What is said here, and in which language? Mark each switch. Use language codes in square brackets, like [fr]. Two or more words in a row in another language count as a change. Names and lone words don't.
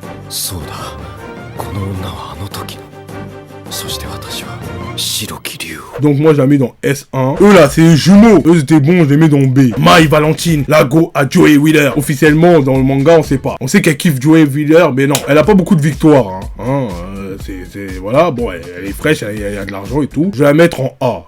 [ja] そうだ。この女はあの時の。そして私は白木竜。 [fr] Donc moi je la mets dans S1. Eux là c'est les jumeaux. Eux c'était bon, je les mets dans B. Mai Valentine, Lago à Joey Wheeler. Officiellement dans le manga on sait pas. On sait qu'elle kiffe Joey Wheeler, mais non, elle a pas beaucoup de victoires. Voilà, bon elle est fraîche, elle a de l'argent et tout. Je vais la mettre en A.